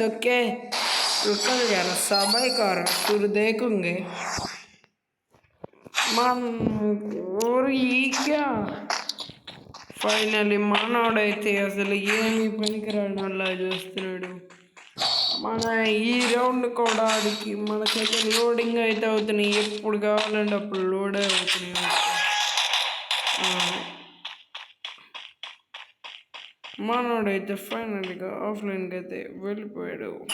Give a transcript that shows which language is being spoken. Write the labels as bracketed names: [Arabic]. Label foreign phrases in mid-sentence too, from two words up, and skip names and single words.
[Hindi] ओके रुको जरा सबर करो, फिर देखोगे मन. और ये क्या [Telugu] ఫైనల్లీ మనోడైతే అసలు ఏమి పనికిరాడల్లా చూస్తున్నాడు. మన ఈ రౌండ్ కూడా ఆడికి మనకైతే లోడింగ్ అయితే అవుతున్నాయి. ఎప్పుడు కావాలంటే అప్పుడు లోడ్ అవుతున్నాయి. మనోడైతే ఫైనల్గా ఆఫ్లైన్కి అయితే వెళ్ళిపోయాడు.